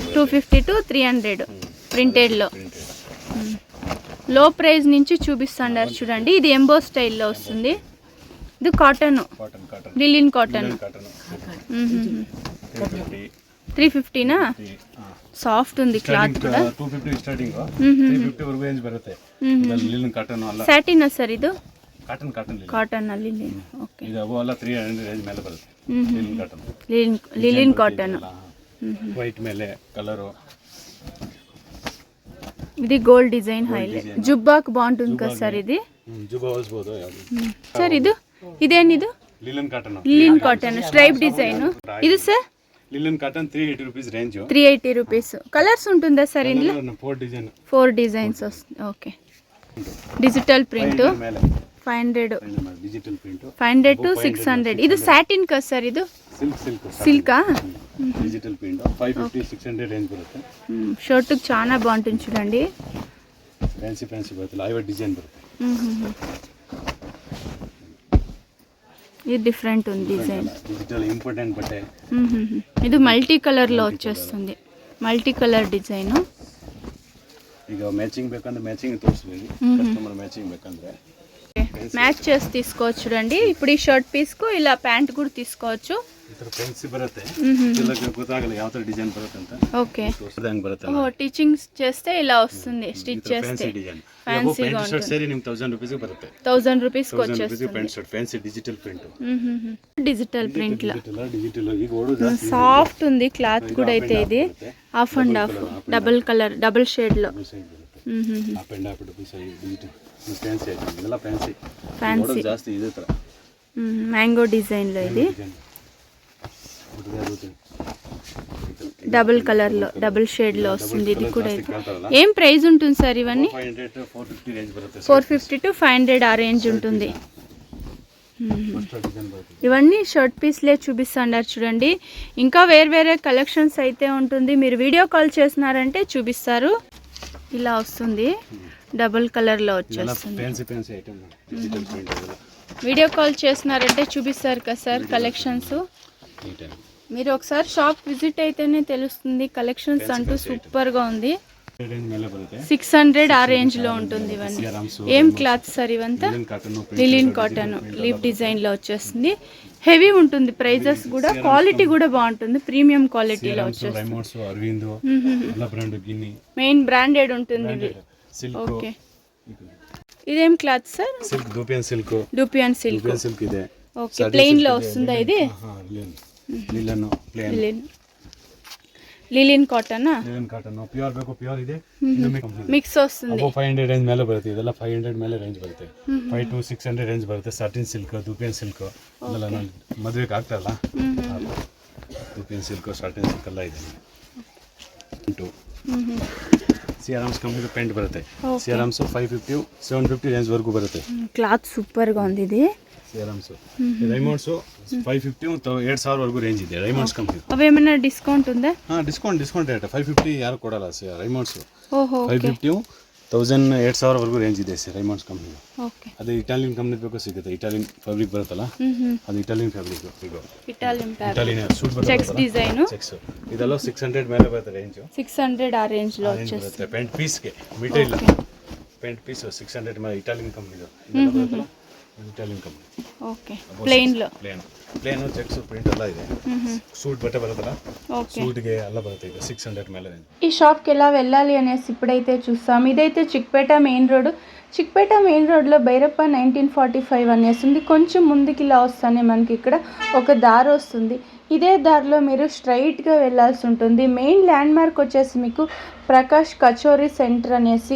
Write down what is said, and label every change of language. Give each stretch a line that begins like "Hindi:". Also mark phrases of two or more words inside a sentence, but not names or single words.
Telugu: 250 to 300 ప్రింటెడ్ లో.
English: low price
Telugu: నుంచి చూపిస్తాండారు చూడండి. ఇది
English: embo style
Telugu: వస్తుంది. ఇది
English: cotton. linen cotton.
Telugu: 350 నా? సాఫ్ట్ ఉంది క్లాత్ కూడా. 250 స్టార్టింగ్. 350 వరకు రేంజ్
Kannada: ಬರುತ್ತೆ. ಲಿಲಿನ್ ಕಾಟನ್ ಅಲ್ಲ. ಸ್ಯಾಟಿನ್ ಸರ್ ಇದು? ಕಾಟನ್ ಲಿಲಿನ್. ಓಕೆ. ಇದು ಅವೆಲ್ಲ 300 ರೇಂಜ್ ಮೇಲೆ ಬರುತ್ತೆ.
English: linen cotton. linen cotton.
Kannada: ವೈಟ್ ಮೇಲೆ ಕಲರ್.
English: ఇది gold design highlight.
Telugu: జుబ్బాకు బాగుంటుంది కదా సార్ ఇది?
Kannada: ಜುಬ್ಬಾ ಹೊಸಬಹುದು
Telugu: సార్. ಇದು ఇదేనిది?
English: linen cotton. linen cotton stripe design. ఇది సార్? linen cotton 380 rupees range.
Telugu: 380 రూపీస్. కలర్స్ ఉంటుందా సార్ ఇందులో? 4 డిజైన్స్ వస్తుంది. ఓకే.
English: digital print 500. digital print
Telugu: 500 to 600. ఇది సాటిన్ కదా సార్? ఇది సిల్కా?
English: digital print 550 600 range బರುತ್ತೆ.
Telugu: షర్ట్ చాలా బాగుంటుంది చూడండి.
Kannada: ಫ್ಯಾನ್ಸಿ ಬರುತ್ತೆ. 50 ಡಿಸೈನ್ ಬರುತ್ತೆ.
Telugu: ఇది డిఫరెంట్ ఉంది డిజైన్.
English: digital important బట్టే.
Telugu: ఇది
English: multi color
Telugu: లో వచ్చేస్తుంది.
English: multi color design.
Kannada: ಈಗ ಮ್ಯಾಚಿಂಗ್ ಬೇಕಂದ್ರೆ ಮ್ಯಾಚಿಂಗ್ ತೋರಿಸ್ತೀವಿ. ಕಸ್ಟಮರ್ ಮ್ಯಾಚಿಂಗ್ ಬೇಕಂದ್ರೆ
Telugu: మ్యాచ్ చేసి తీసుకోవచ్చు చూడండి. ఇప్పుడు ఈ
English: shirt piece
Telugu: కు ఇలా ప్యాంట్ కూడా తీసుకోవచ్చు.
Kannada: ಥರ ಫ್ಯಾನ್ಸಿ ಬರುತ್ತೆ ಎಲ್ಲ ಗೊತ್ತಾಗಲ್ಲ ಯಾವ ಥರ ಡಿಸೈನ್ ಬರುತ್ತೆ ಅಂತ.
Telugu: ఓకే
Kannada: ತೋರಿಸ್ದಂಗೆ ಬರುತ್ತೆ
Telugu: ఓ టీచింగ్ చేస్తే ఇలా వస్తుంది స్టిచ్ చేస్తే
English: fancy design
Telugu: ఫ్యాన్సీగా
English: pant shirt
Telugu: ఉంటుంది.
Kannada: ಸೇರಿ ನಿಮ್ಗೆ 1000 ರೂಪಾಯಿಗೆ ಬರುತ್ತೆ.
Telugu: 1000 రూపీస్కి
Kannada: 1000 ರೂಪಾಯಿಗೆ
Telugu: వచ్చేస్తుంది.
English: pant shirt fancy digital print. digital print లా
Kannada: డిజిటల్ ಈಗ ಓಡು ಜಾಸ್ತಿ
Telugu: సాఫ్ట్ ఉంది క్లాత్ కూడా అయితే ఇది
English: half and half double color double shade
Telugu: లో
English: up and up digital fancy item ಇದೆಲ್ಲ ಫ್ಯಾನ್ಸಿ
Telugu: ఫ్యాన్సీ
Kannada: ಜಾಸ್ತಿ ಇದೆ ಥರ
English: mango design
Telugu: లో ఇది
English: double color
Telugu: లో
English: double shade
Telugu: లో వస్తుంది. ఇది కూడా అయితే ఏం ప్రైస్ ఉంటుంది సార్ ఇవన్నీ?
Kannada: 500 450 రేంజ్ బರುತ್ತೆ.
Telugu: 450 to 500 ఆ రేంజ్ ఉంటుంది. ఇవన్నీ షర్ట్ పీస్లే చూపిస్తున్నారు చూడండి. ఇంకా వేరే కలెక్షన్స్ అయితే ఉంటుంది. మీరు
English: video call
Telugu: చేసినారంటే చూపిస్తారు. ఇలా వస్తుంది
English: double color
Telugu: లో వచ్చేస్తుంది.
English: fancy item digital print ಇದೆಲ್ಲ video call
Telugu: చేసినారంటే చూపిస్తారు కదా సార్ కలెక్షన్స్.
Kannada: ಈ ಟೈಮ್
Telugu: మీరు ఒకసారి షాప్ విజిట్ అయితేనే తెలుస్తుంది. కలెక్షన్స్ అంటూ సూపర్ గా ఉంది.
Kannada: రేంజ్ ಮೇಲೆ ಬರುತ್ತೆ.
Telugu: 600 ఆ రేంజ్ లో ఉంటుంది. ఇవన్నీ ఏం క్లాత్ సార్ ఇవంతా?
English: linen cotton leaf design
Telugu: లో వచ్చేస్తుంది. హెవీ ఉంటుంది. ప్రైజెస్ కూడా క్వాలిటీ కూడా బాగుంటుంది.
English: premium quality
Telugu: వచ్చేస్తుంది.
Kannada: రైమోండ్స్ అరవింద్ ಎಲ್ಲ ಬ್ರಾಂಡ್ గిన్ని
English: main branded
Telugu: ఉంటుంది ఇది. సిల్క్ ఓకే ఇదేం క్లాత్ సార్?
English: silk dupion silk
Telugu: సిల్క్
Kannada: ಇದೆ.
Telugu: ఓకే ప్లెయిన్ లో వస్తుందా ఇది?
English: linen plain linen cotton
Kannada: ಪ್ಯೂರ್ ಬೇಕು ಪ್ಯೂರ್ ಇದೆ.
Telugu: ಮಿಕ್ಸ್ వస్తుంది.
Kannada: 500 ರೇಂಜ್ ಮೇಲೆ ಬರುತ್ತೆ. ಇದೆಲ್ಲ 500 ಮೇಲೆ ರೇಂಜ್ ಬರುತ್ತೆ. 5 to 600 ರೇಂಜ್ ಬರುತ್ತೆ.
English: satin silk dupion silk
Kannada: ಇದೆಲ್ಲ ನಾನು ಮದುವೆಗೆ ಆಗ್ತಾರಲ್ಲ
English: dupion silk satin silk
Kannada: ಎಲ್ಲ ಇದೆ. ಸಿಆರ್ಎಮ್ಸ್ ಕಂಪ್ನಿ ಪೇಂಟ್ ಬರುತ್ತೆ. ಸಿಆರ್ಎಮ್ಸ್ 550 750 ರೇಂಜ್ ವರೆಗೂ ಬರುತ್ತೆ.
Telugu: ಕ್ಲಾತ್ ಸೂಪರ್ గా ఉంది ఇది.
Kannada: ಸಿಆರ್ಎಮ್ಸ್ రైమోండ్ಸ್ 550 2000 ವರೆಗೂ ರೇಂಜ್ ಇದೆ. రైమోండ్ಸ್ ಕಂಪ್ನಿ
Telugu: అవేమైనా డిస్కౌంట్ ఉందా?
English: discount rate
Kannada: 550 ಯಾರು ಕೊಡಲ್ಲ. రైమోండ్ಸ್
Telugu: ఓహో
Kannada: 550 1000 2000 ವರೆಗೂ ರೇಂಜ್ ಇದೆ రైమోండ్ಸ್ ಕಂಪ್ನಿ.
Telugu: ఓకే
Kannada: ಅದು ಇಟಾಲಿಯನ್ ಕಂಪ್ನಿ ಬೇಕು ಸಿಗುತ್ತೆ.
English: Italian fabric
Kannada: ಬರುತ್ತಲ್ಲ ಅದು
English: Italian fabric.
Kannada: ಈಗ
English: Italian suit
Kannada: ಬರುತ್ತೆ
English: checks design
Kannada: ಚೆಕ್ಸ್ ಇದೆಲ್ಲ 600 ಮೇಲೆ ಬರುತ್ತೆ ರೇಂಜ್.
Telugu: 600 ಆ ರೇಂಜ್ లో వచ్చేస్తుంది.
English: pant piece material pant piece
Kannada: 600 ಮೇಲೆ
English: Italian company
Kannada: ಬರುತ್ತಲ್ಲ
English: Italian company.
Telugu: ఓకే ప్లెయిన్ లో
English: plain checks print
Kannada: ಎಲ್ಲ ಇದೆ. ಸೂಟ್ ಬಟ್ಟೆ ಬರುತ್ತಲ್ಲ సూట్ಗೆ ಎಲ್ಲ ಬರುತ್ತೆ. ಈಗ 600 ಮೇಲೆ ರೇಂಜ್.
Telugu: ఈ షాప్కి ఎలా వెళ్ళాలి అనేసి ఇప్పుడైతే చూస్తాం. ఇదైతే చిక్పేట
English: main road.
Telugu: చిక్పేట
English: main road
Telugu: భైరప్ప 1945 అనేసి ఉంది. కొంచెం ముందుకి ఇలా వస్తానే మనకి ఇక్కడ ఒక దారి వస్తుంది. ఇదే దారిలో మీరు స్ట్రైట్గా వెళ్ళాల్సి ఉంటుంది.
English: main land mark
Telugu: వచ్చేసి మీకు ప్రకాష్ కచోరీ సెంటర్ అనేసి.